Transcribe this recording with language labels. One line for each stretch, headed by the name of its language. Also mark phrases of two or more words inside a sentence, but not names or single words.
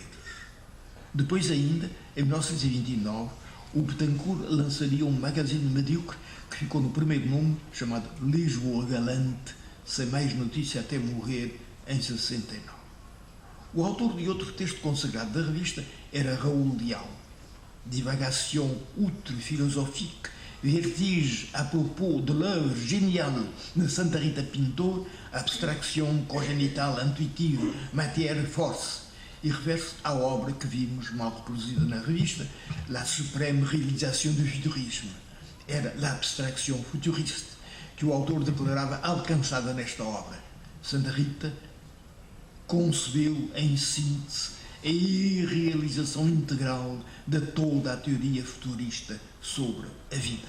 Portuguese: Depois ainda, em 1929, o Betancourt lançaria um magazine medíocre que ficou no primeiro número, chamado Lisboa Galante, sem mais notícia até morrer em 69. O autor de outro texto consagrado da revista era Raul Leal. Divagation outre-philosophique, vertige à propos de l'œuvre géniale de Santa Rita Pintor, abstraction congénitale intuitive, matière force, e refere-se à obra que vimos mal reproduzida na revista, La Suprême Réalisation du Futurisme. Era
French: l'abstraction futuriste
Portuguese: que o autor declarava alcançada nesta obra. Santa Rita concebeu em síntese a irrealização integral de toda a teoria futurista sobre a vida.